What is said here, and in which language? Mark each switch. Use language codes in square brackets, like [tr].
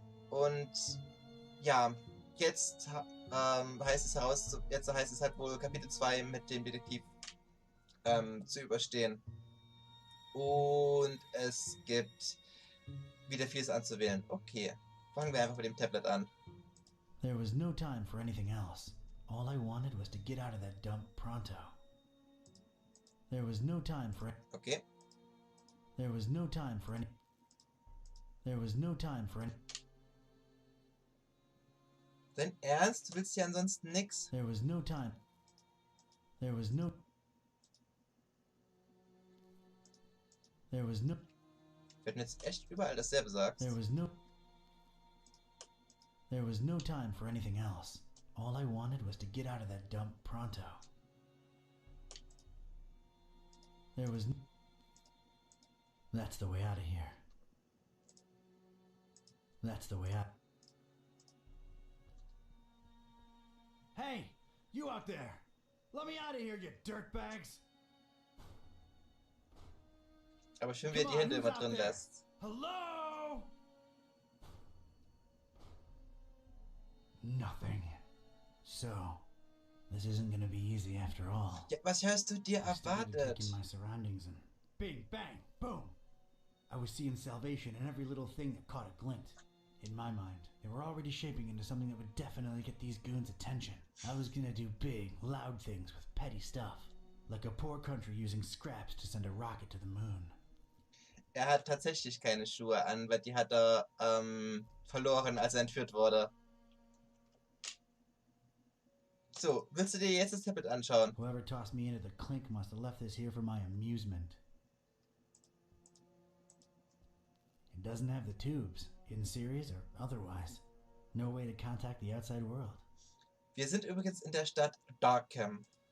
[de] Und ja, jetzt heißt es halt wohl Kapitel 2 mit dem Detektiv zu überstehen. Und es gibt wieder vieles anzuwählen. Okay, fangen wir einfach mit dem Tablet an. [en] There was no time for anything else. All I wanted was to get out of that dump pronto. There was no time for... Okay. There was no time for any... There was no time for any... [de] Dein Ernst? Du willst ja ansonsten nix? [en] There was no time... There was no... There was no... [de] Wir hätten jetzt echt überall dasselbe sagst. [en] There was no time for anything else. All I wanted was to get out of that dump pronto. There was... That's the way out of here. That's the way out. Hey! You out there! Let me out of here, you dirtbags! [de] Aber schön, wie er die Hände immer drin lässt. [en] Hello? Nothing. So, this isn't gonna be easy after all. [de] Ja, was hast du dir erwartet? [en] Taking my surroundings and bing, bang, boom. I was seeing salvation in every little thing that caught a glint. In my mind, they were already shaping into something that would definitely get these goons' attention. I was gonna do big, loud things with petty stuff. Like a poor country using scraps to send a rocket to the moon. [de] Er hat tatsächlich keine Schuhe an, weil die hat er verloren, als er entführt wurde. So, willst du dir jetzt das Tablet anschauen? [en] Whoever tossed me into the clink must have left this here for my amusement. It doesn't have the tubes, in series or otherwise. No way to contact the outside world. [de] Wir sind übrigens in der Stadt Darkham.